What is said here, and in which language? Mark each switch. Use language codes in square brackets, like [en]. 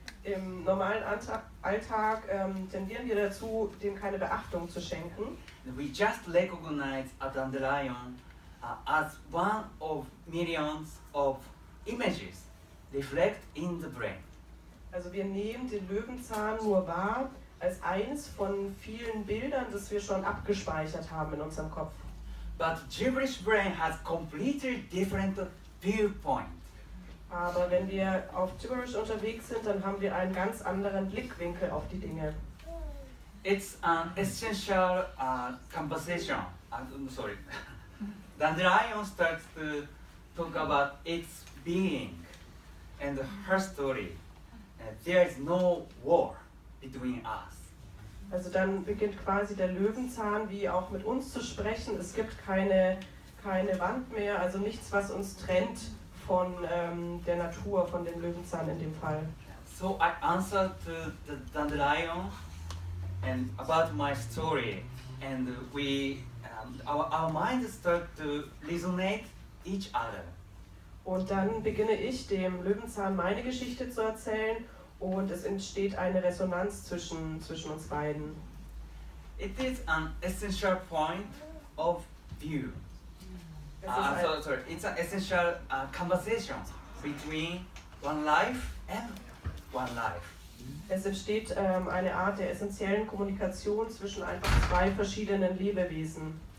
[de] im normalen Alltag tendieren wir dazu, dem keine Beachtung zu schenken. [en] We just recognize a dandelion as one of millions of images reflect in the brain. [de] Also wir nehmen den Löwenzahn nur wahr als eines von vielen Bildern, das wir schon abgespeichert haben in unserem Kopf. [en] But gibberish brain has completely different viewpoint. [de] Aber wenn wir auf Gibberish unterwegs sind, dann haben wir einen ganz anderen Blickwinkel auf die Dinge. [en] It's an essential conversation. Sorry. Dandelion starts to talk about its being and her story. There is no war between us. [de] Also dann beginnt quasi der Löwenzahn wie auch mit uns zu sprechen. Es gibt keine Wand mehr, also nichts, was uns trennt von der Natur, von dem Löwenzahn in dem Fall. [en] So I answered to the dandelion and about my story, and our minds start to resonate each other. [de] Und dann beginne ich dem Löwenzahn meine Geschichte zu erzählen und es entsteht eine Resonanz zwischen uns beiden. [en] It is an essential point of view. It's an essential conversation between one life and one life. [de] Es entsteht eine Art der essentiellen Kommunikation zwischen einfach zwei verschiedenen Lebewesen.